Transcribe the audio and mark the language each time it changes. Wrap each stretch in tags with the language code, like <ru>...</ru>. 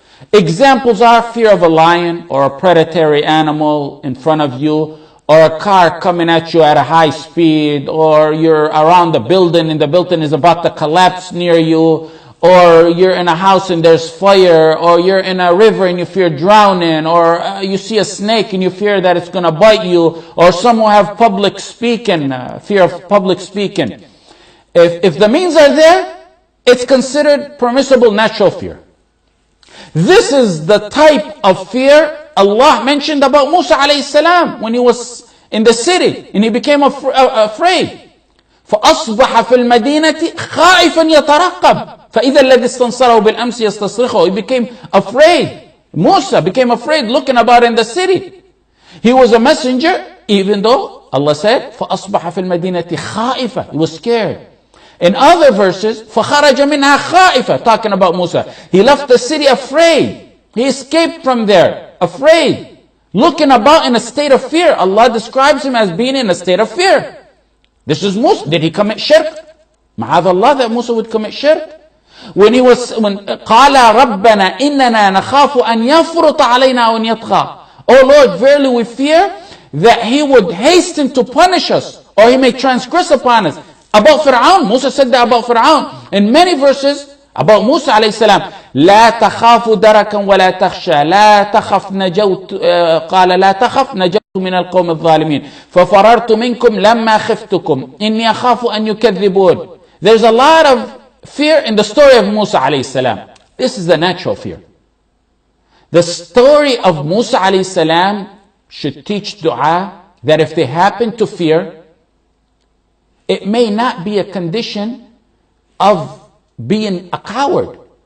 <en>Examples are fear of a lion or a predatory animal in front of you, or a car coming at you at a high speed, or you're around the building and the building is about to collapse near you, or you're in a house and there's fire, or you're in a river and you fear drowning, or you see a snake and you fear that it's going to bite you, or some who have public speaking, fear of public speaking. If the means are there, it's considered permissible natural fear. This is the type of fear Allah mentioned about Musa alayhi salam when he was in the city and he became afraid.</en> <ar>فأصبح في المدينة خائفا يترقب فإذا الذي استنصره بالأمس يستصرخه.</ar> <en>He became afraid. Musa became afraid looking about in the city. He was a messenger, even though Allah said</en> <ar>فأصبح في المدينة خائفا.</ar> <en>He was scared. In other verses,</en> <ar>فخرج منها خائفا,</ar> <en>talking about Musa. He left the city afraid. He escaped from there afraid, looking about in a state of fear. Allah describes him as being in a state of fear. This is Musa. Did he commit shirk? Ma'adh Allah that Musa would commit shirk. When</en> <ar>قال ربنا إننا نخاف أن يفرط علينا أو أن يطغى.</ar> <en>Oh Lord, verily we fear that he would hasten to punish us, or he may transgress upon us. About Fir'aun, Musa said that about Fir'aun. In many verses about Musa alayhi salam,</en> <ar>لا تخاف دركا ولا تخشى لا تخف نجوت قال لا تخف نجوت من القوم الظالمين ففررت منكم لما خفتكم إني أخاف أن يكذبون.</ar> <en>There's a lot of fear in the story of Musa alayhi salam. This is the natural fear. The story of Musa alayhi salam should teach dua that if they happen to fear, it may not be a condition of being a coward.</en>